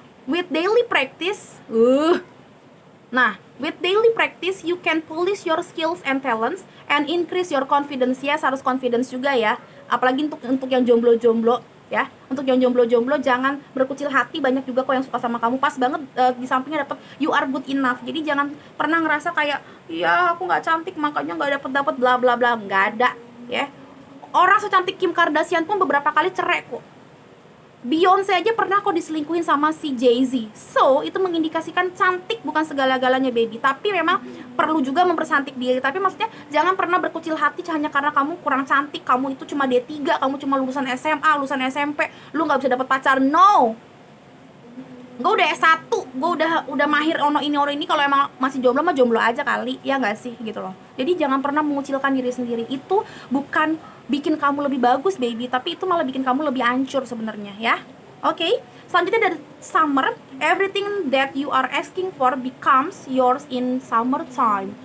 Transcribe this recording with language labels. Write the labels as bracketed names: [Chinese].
[English] With daily practice, nah, with daily practice you can polish your skills and talents and increase your confidence. [Indonesian] Yes, harus confidence juga ya. Apalagi untuk yang jomblo-jomblo, ya. Untuk yang jomblo-jomblo jangan berkucil hati, banyak juga kok yang suka sama kamu. Pas banget di sampingnya dapat [English] you are good enough. [Indonesian] Jadi jangan pernah ngerasa kayak ya aku nggak cantik makanya nggak dapat bla bla bla. Nggak ada, ya. Orang secantik Kim Kardashian pun beberapa kali cerai kok. Beyonce aja pernah kok diselingkuhin sama si Jay-Z. So, itu mengindikasikan cantik bukan segala-galanya baby. Tapi memang perlu juga mempercantik diri. Tapi maksudnya jangan pernah berkucil hati hanya karena kamu kurang cantik, kamu itu cuma D3, kamu cuma lulusan SMA, lulusan SMP, lu gak bisa dapet pacar. No. Gue udah S1, gue udah mahir ono ini. Kalau emang masih jomblo mah jomblo aja kali, ya gak sih gitu loh. Jadi jangan pernah mengucilkan diri sendiri. Itu bukan bikin kamu lebih bagus baby, tapi itu malah bikin kamu lebih hancur sebenarnya, ya. Oke. Selanjutnya dari [English] summer, everything that you are asking for becomes yours in summer time.